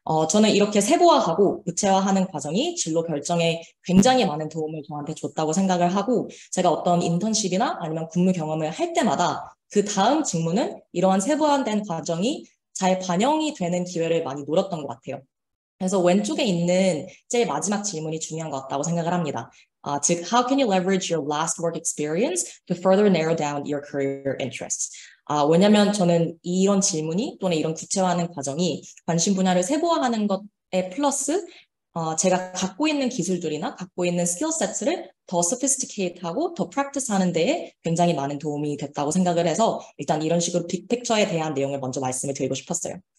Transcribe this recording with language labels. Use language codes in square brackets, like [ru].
[ko] 저는 이렇게 세부화하고 구체화하는 과정이 진로 결정에 굉장히 많은 도움을 저한테 줬다고 생각을 하고 제가 어떤 인턴십이나 아니면 근무 경험을 할 때마다 그 다음 직무는 이러한 세부화된 과정이 잘 반영이 되는 기회를 많이 노렸던 것 같아요. 그래서 왼쪽에 있는 제일 마지막 질문이 중요한 것 같다고 생각을 합니다. [en] 즉, how can you leverage your last work experience to further narrow down your career interests? [ko] 왜냐면 저는 이런 질문이 또는 이런 구체화하는 과정이 관심 분야를 세부화하는 것에 플러스 제가 갖고 있는 기술들이나 갖고 있는 스킬셋을 더 sophisticate하고 더 practice하는 데에 굉장히 많은 도움이 됐다고 생각을 해서 일단 이런 식으로 빅픽처에 대한 내용을 먼저 말씀을 드리고 싶었어요.